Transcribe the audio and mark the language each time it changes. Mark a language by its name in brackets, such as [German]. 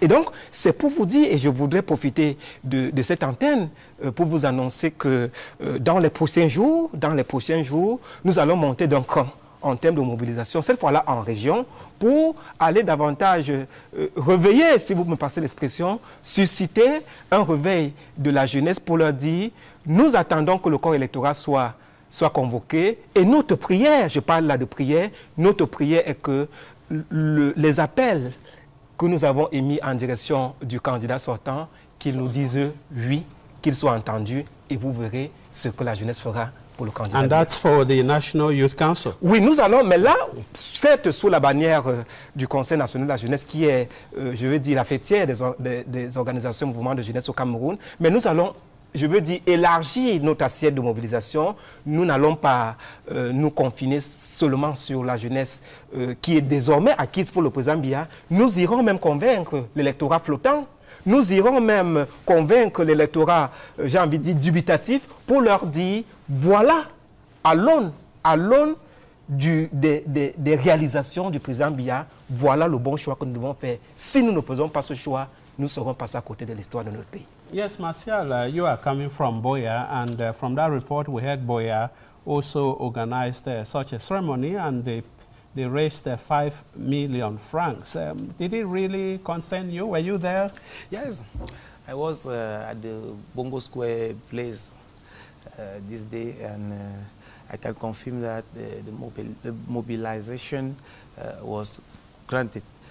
[French] Et donc, c'est pour vous dire, et je voudrais profiter de cette antenne pour vous annoncer que dans les prochains jours, nous allons monter d'un cran en termes de mobilisation, cette fois-là en région, pour aller davantage réveiller, si vous me passez l'expression, susciter un réveil de la jeunesse pour leur dire, nous attendons que le corps électoral soit convoqué. Et notre prière, je parle là de prière, notre prière est que les appels que nous avons émis en direction du candidat sortant, qu'ils nous disent oui, qu'ils soient entendus, et vous verrez ce que la jeunesse fera. [English] And that's for the National Youth Council. [French] Oui, nous allons, mais là, certes sous la bannière du Conseil national de la jeunesse, qui est, je veux dire, la fêtière des organisations mouvements de jeunesse au Cameroun, mais nous allons, je veux dire, élargir notre assiette de mobilisation. Nous n'allons pas nous confiner seulement sur la jeunesse qui est désormais acquise pour le président Biya. Nous irons même convaincre l'électorat flottant. Nous irons même convaincre l'électorat, j'ai envie de dire, dubitatif, pour leur dire, voilà, à l'aune des réalisations du président Biya, voilà le bon choix que nous devons faire. Si nous ne faisons pas ce choix, nous serons passés à côté de l'histoire de notre pays. [English] Yes, Martial, you are coming from Buea, and from that report we heard Buea also organized such a ceremony, and they raised 5 million francs. Did it really concern you? Were you there? Yes, I was at the Bongo Square place this day, and I can confirm that the mobilization was granted.